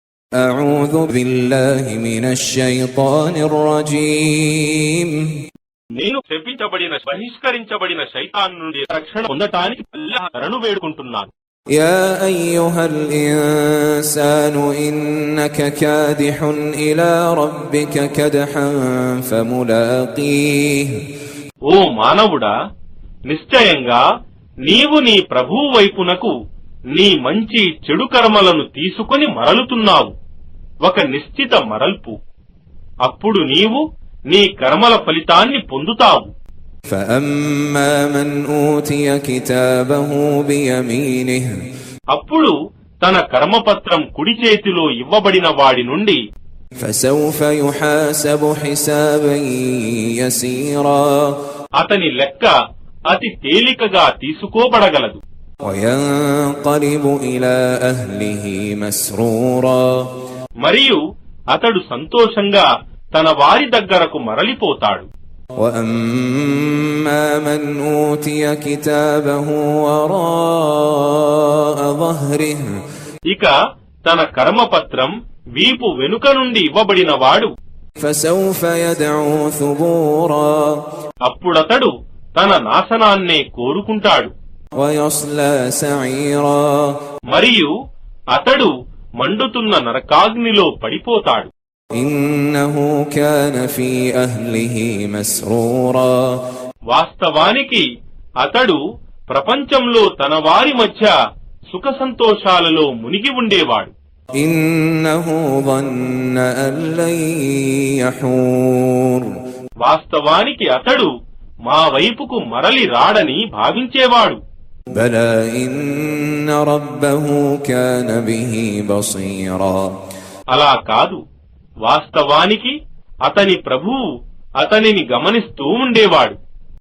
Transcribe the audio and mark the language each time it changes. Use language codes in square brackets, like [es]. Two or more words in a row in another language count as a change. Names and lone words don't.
[ar] أعوذ بالله من الشيطان الرجيم [te] నేను శపించబడిన బహిష్కరించబడిన శైతాన్ నుండి రక్షణ పొందటానికి అల్లాహ్ శరణు వేడుకుంటున్నాను. [ar] يا أيها الإنسان إنك كادح إلى ربك كدحا فملاقيه [te] ఓ మానవుడా, నిశ్చయంగా నీవు నీ ప్రభువు వైపునకు నీ మంచి చెడు కర్మలను తీసుకొని మరలుతున్నావు, ఒక నిశ్చిత మరల్పు. అప్పుడు నీవు నీ కర్మల ఫలితాన్ని పొందుతావు. [ar] فأما من أوتي كتابه بيمينه [te] అప్పుడు తన కర్మపత్రం కుడి చేతిలో ఇవ్వబడిన వాడి నుండి [ar] فسوف يحاسب حسابا يسيرا [te] అతని లెక్క అతి తేలికగా తీసుకోబడగలదు. [ar] وينقلب إلى أهله مسرورا [te] మరియు అతడు సంతోషంగా తన వారి దగ్గరకు మరలిపోతాడు. [ar] وأما من أوتي كتابه وراء ظهره [te] ఇక తన కర్మపత్రం వీపు వెనుక నుండి ఇవ్వబడిన వాడు [ar] فسوف يدعو ثبورا [te] అప్పుడతడు తన నాశనాన్నే కోరుకుంటాడు. [ar] ويصلى سعيرا [te] మరియు అతడు మండుతున్న నరకాగ్నిలో పడిపోతాడు. [ar] إنه كان في أهله مسرورا [te] వాస్తవానికి అతడు ప్రపంచంలో తన వారి మధ్య సుఖ సంతోషాలలో మునిగి ఉండేవాడు. [ar] إنه ظن أن لن يحور [te] వాస్తవానికి అతడు మా వైపుకు మరలి రాడని భావించేవాడు. [ar] بلى إن ربه كان به بصيرا [te] అలా కాదు, వాస్తవానికి అతని ప్రభువు అతనిని గమనిస్తూ ఉండేవాడు.